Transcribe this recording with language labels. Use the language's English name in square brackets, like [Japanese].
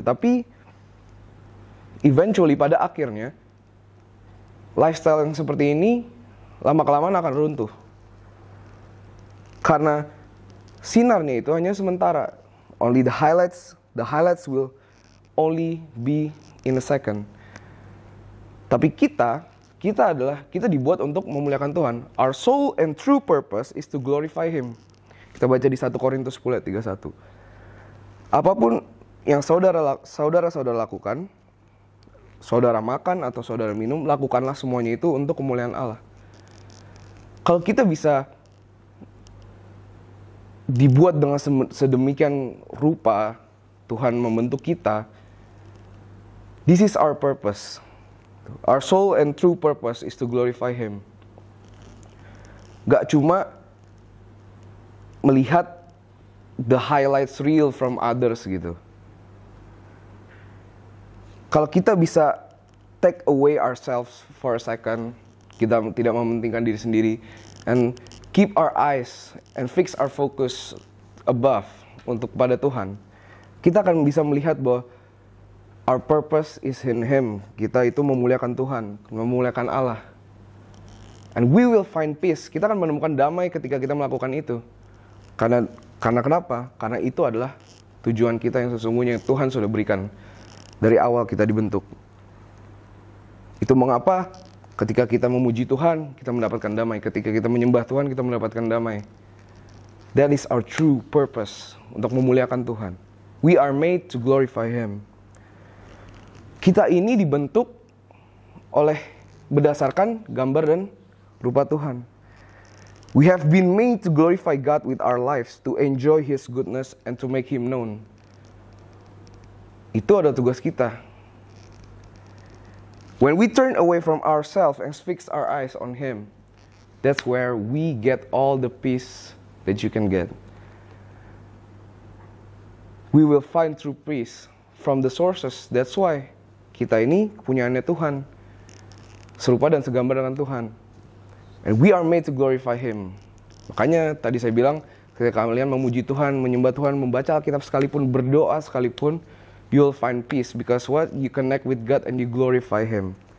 [Indonesian] Tapi eventually pada akhirnya lifestyle yang seperti ini lama-kelamaan akan runtuh. Karena sinarnya itu hanya sementara. [English] Only the highlights will only be in a second. [Indonesian] Tapi kita dibuat untuk memuliakan Tuhan. [English] Our soul and true purpose is to glorify Him. [Indonesian] Kita baca di 1 Korintus 10 ayat 31. Apapun yang saudara-saudara lakukan, saudara makan atau saudara minum, lakukanlah semuanya itu untuk kemuliaan Allah. Kalau kita bisa dibuat dengan sedemikian rupa, Tuhan membentuk kita, [English] this is our purpose. Our soul and true purpose is to glorify Him. [Indonesian] Gak cuma melihat [English] the highlights reel from others [Indonesian] gitu. Kalau kita bisa [English] take away ourselves for a second, [Indonesian] kita tidak mementingkan diri sendiri, [English] and keep our eyes and fix our focus above, [Indonesian] untuk pada Tuhan, kita akan bisa melihat bahwa [English] our purpose is in Him. [Indonesian] Kita itu memuliakan Tuhan, memuliakan Allah. [English] And we will find peace. [Indonesian] Kita akan menemukan damai ketika kita melakukan itu. Karena kenapa? Karena itu adalah tujuan kita yang sesungguhnya yang Tuhan sudah berikan dari awal kita dibentuk. Itu mengapa ketika kita memuji Tuhan, kita mendapatkan damai. Ketika kita menyembah Tuhan, kita mendapatkan damai. [English] That is our true purpose, [Indonesian] untuk memuliakan Tuhan. [English] We are made to glorify Him. [Indonesian] Kita ini dibentuk berdasarkan gambar dan rupa Tuhan. [English] We have been made to glorify God with our lives, to enjoy His goodness and to make Him known. [Indonesian] Itu adalah tugas kita. [English] When we turn away from ourselves and fix our eyes on Him, that's where we get all the peace that you can get. We will find true peace from the sources. That's why [Indonesian] kita ini kepunyaannya Tuhan, serupa dan segambar dengan Tuhan. [English] And we are made to glorify Him. [Indonesian] Makanya tadi saya bilang, ketika kalian memuji Tuhan, menyembah Tuhan, membaca Alkitab sekalipun, berdoa sekalipun, [English] you will find peace. Because what? You connect with God and you glorify Him.